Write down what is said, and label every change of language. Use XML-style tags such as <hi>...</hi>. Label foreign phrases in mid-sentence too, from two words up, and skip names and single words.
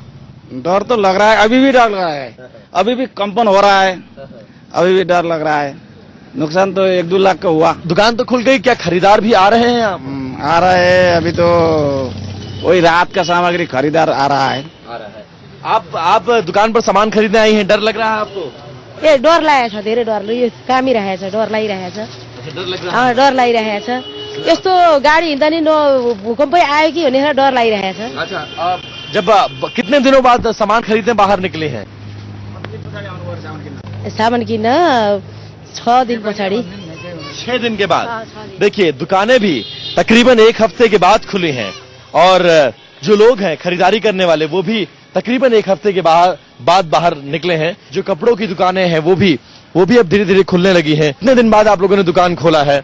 <hi>डर तो लग रहा है, अभी भी डर लग रहा है, अभी भी कंपन हो रहा है, अभी भी डर लग रहा है। नुकसान तो 1-2 लाख का हुआ। दुकान तो खुल गई, क्या खरीदार भी आ रहे हैं? आ रहे हैं, अभी तो वही रात का सामग्री खरीदार आ रहा है। आप दुकान पर सामान खरीदने आई हैं, डर लग रहा है आपको?</hi> <ne>ए डर लागेको छ, धेरै डर, यो कामिरहेछ, डर लागिरहेछ। डर लागिरहेछ, यस्तो गाडी हिँड्दा नि भूकम्पै आयो कि भनेर डर लागिरहेछ।</ne> <hi>जब कितने दिनों बाद सामान खरीदने बाहर निकले हैं?</hi> <ne>सामान किन 6 दिन पछाडि</ne> <hi>6 दिन के बाद। देखिए दुकानें भी तकरीबन 1 हफ्ते के बाद खुली हैं और जो लोग हैं खरीदारी करने वाले वो भी तकरीबन 1 हफ्ते के बाद बाहर निकले हैं। जो कपड़ों की दुकानें हैं वो भी अब धीरे धीरे खुलने लगी हैं। कितने दिन बाद आप लोगों ने दुकान खोला है?</hi>